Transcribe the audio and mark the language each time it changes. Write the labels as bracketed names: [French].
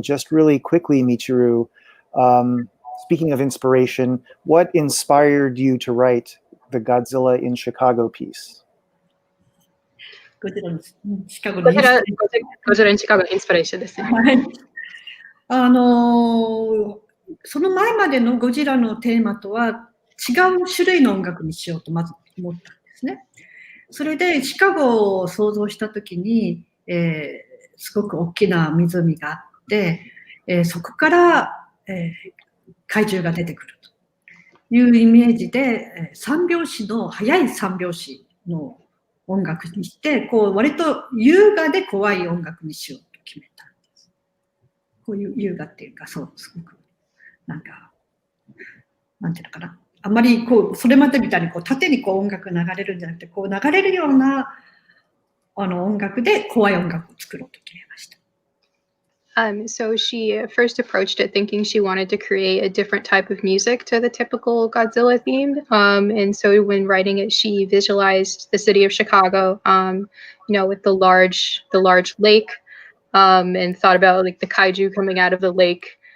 [English] Just really quickly, Michiru, speaking of inspiration, what inspired you to write the Godzilla in Chicago piece? [Japanese] ゴジラのシカゴのゴジラin Chicago インスピレーションですね。はい。その前までのゴジラのテーマとは違う種類の音楽にしようとまず思ったんですね。それでシカゴを想像したときに、すごく大きな湖があって、そこから、怪獣が出てくるというイメージで、三拍子の速い三拍子の音楽にして、こう割と優雅で怖い音楽にしようと決めたんです。こういう優雅っていうか、そうすごくなんかなんていうのかな。あんまりこうそれまでみたいにこう縦にこう音楽流れるんじゃなくて、こう流れるような音楽で怖い音楽を作ろうと決めました。 [English] So she first approached it thinking she wanted to create a different type of music to the typical Godzilla theme. And so when writing it, she visualized the city of Chicago, with the large lake, and thought about like the kaiju coming out of the lake.